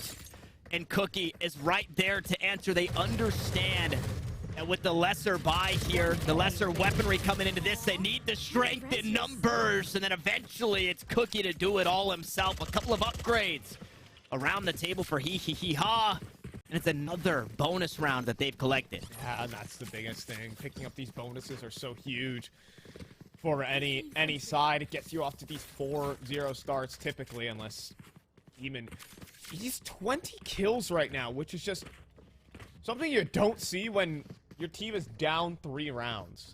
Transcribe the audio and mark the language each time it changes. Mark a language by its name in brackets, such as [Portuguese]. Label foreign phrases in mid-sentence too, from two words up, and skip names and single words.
[English] And Cookie is right there to answer. They understand that with the lesser buy here, the lesser weaponry coming into this, they need the strength in numbers. And then eventually, it's Cookie to do it all himself. A couple of upgrades around the table for hee-hee-hee-ha. And it's another bonus round that they've collected. Yeah, and that's the biggest thing. Picking up these bonuses are so huge for any side. It gets you off to these 4-0 starts typically, unless Demon. He's 20 kills right now, which is just something you don't see when your team is down 3 rounds.